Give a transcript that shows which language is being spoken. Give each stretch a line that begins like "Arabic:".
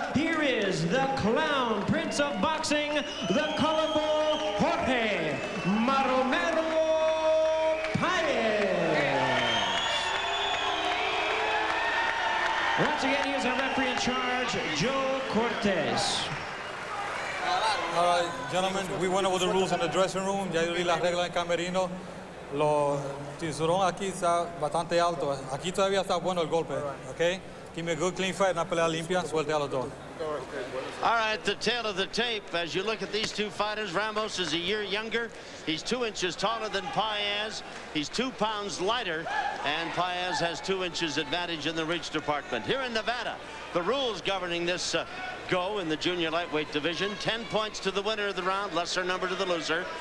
English: Here is the clown prince of boxing, the colorful Jorge Montemero Paez. Once again, he is our referee in charge, Joe Cortez. All right, gentlemen, we went over the rules in the dressing room.
Spanish: Ya yo vi las reglas en camerino. Lo cinturón aquí está bastante alto. Aquí todavía está bueno el golpe, okay?
English: Give me a good clean fight,
Spanish: una pelea limpia, suelte a los dos.
English: All right, the tail of the tape. As you look at these two fighters, Ramos is a year younger. He's 2 inches taller than Paez. He's 2 pounds lighter, and Paez has 2 inches advantage in the reach department. Here in Nevada, the rules governing this go in the junior lightweight division: 10 points to the winner of the round, lesser number to the loser.